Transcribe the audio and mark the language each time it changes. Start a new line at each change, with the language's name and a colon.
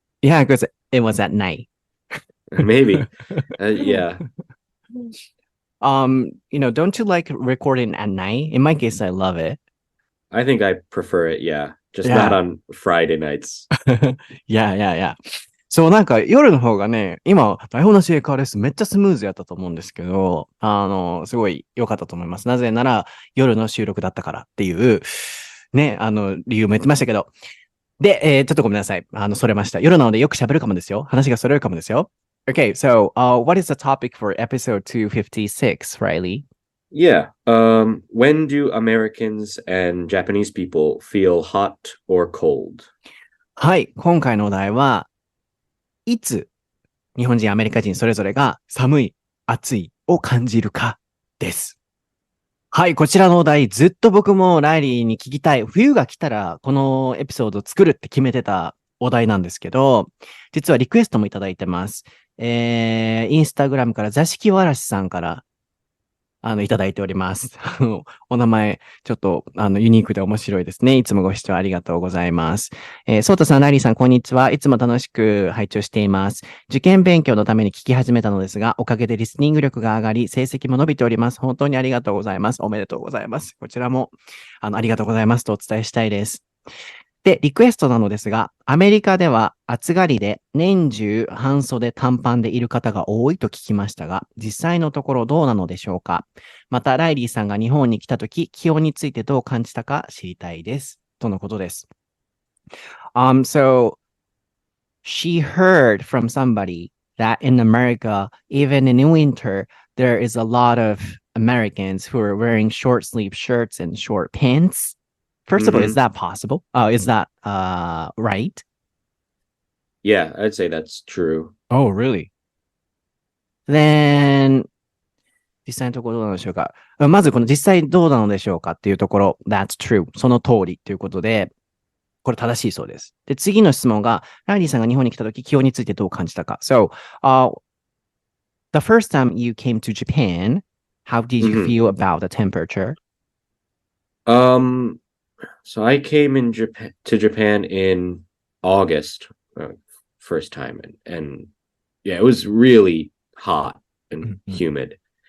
English: Yeah, because it was at night. Maybe. Yeah. Don't you like recording at night? In my case, I love it. I think I prefer it, yeah. Just not on Friday nights. Yeah.
Japanese: そう、なんか夜の方がね、今、台本なし英会話レッスンめっちゃスムーズやったと思うんですけど、すごい良かったと思います。なぜなら、夜の収録だったからっていう、ね、理由も言ってましたけど。で、ちょっとごめんなさい。それました。夜なのでよく喋るかもですよ。話がそれるかもですよ。
English: Okay, so, what is the topic for episode 256, Reilly? Yeah. When do Americans and Japanese people feel hot or cold?
Japanese: はい。今回のお題は、いつ日本人、アメリカ人それぞれが寒い、暑いを感じるかです。はい、こちらのお題、ずっと僕もライリーに聞きたい。冬が来たら、このエピソードを作るって決めてたお題なんですけど、実はリクエストもいただいてます。インスタグラムから座敷わらしさんから、いただいております。お名前、ちょっと、ユニークで面白いですね。いつもご視聴ありがとうございます。ソータさん、ライリーさん、こんにちは。いつも楽しく拝聴しています。受験勉強のために聞き始めたのですが、おかげでリスニング力が上がり、成績も伸びております。本当にありがとうございます。おめでとうございます。こちらも、ありがとうございますとお伝えしたいです。で、リクエストなのですが、アメリカでは暑がりで年中半袖短パンでいる方が多いと聞きましたが、実際のところどうなのでしょうか？また、ライリーさんが日本に来たとき、気温についてどう感じたか知りたいです。とのことです。
English: So, she heard from somebody that in America, even in winter, there is a lot of Americans who are wearing short sleeve shirts and short pants. First of all, is that possible? Is that right? Yeah, I'd say that's true. Oh, really?
Japanese: Then, 実際のところどうなのでしょうか。まずこの実際どうなのでしょうかっていうところ、 That's true. その通りということで、これ正しいそうです。で、次の質問が、ライリーさんが日本に来た時、気温についてどう感じたか。
English: So, the first time you came to Japan, how did you feel about the temperature? So I came to Japan in August, first time, and yeah, it was really hot and humid.